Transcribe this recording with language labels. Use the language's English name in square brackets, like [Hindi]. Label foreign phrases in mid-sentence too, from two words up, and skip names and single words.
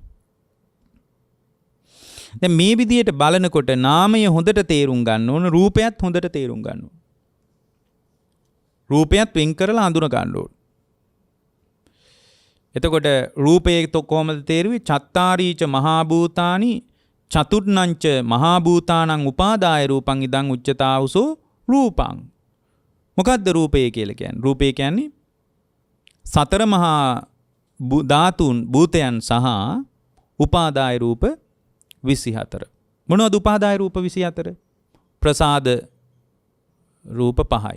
[Sinhala] දැන් මේ විදියට බලනකොට නාමය හොඳට තේරුම් ගන්න ඕන, රූපයත් හොඳට තේරුම් ගන්න ඕන. රූපයත් වෙන් කරලා හඳුන ගන්න ඕන. එතකොට රූපයේ කොහොමද තේරුවේ? [Pali] චත්තාරීච මහා භූතානි චතුර්ණංච මහා භූතානං උපාදාය රූපං ඉදං උච්චතාවුසෝ රූපං. [Sinhala] මොකද්ද රූපය කියලා කියන්නේ? රූපය කියන්නේ සතර මහා ධාතුන් භූතයන් සහ උපාදාය රූප 24. මොනවද උපාදාය රූප 24? ප්‍රසාද රූප 5යි.